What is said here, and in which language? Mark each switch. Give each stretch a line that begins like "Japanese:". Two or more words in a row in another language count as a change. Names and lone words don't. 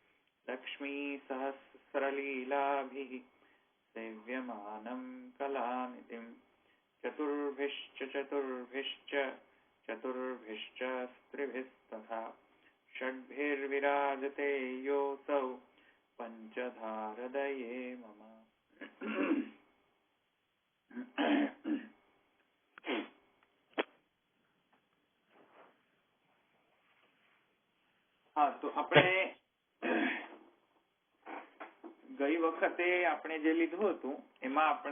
Sanskrit: लक्ष्मीसहस्रलीलाभिः सेव्यमानं कलानिधिं चतुर्भिश्च स्त्रिभिस्तथा षड्भिर्विराजते योऽसौ पंचधारदये मम।
Gujarati: હા તો આપણે ગઈ વખતે આપણે જે લીધું હતું એમાં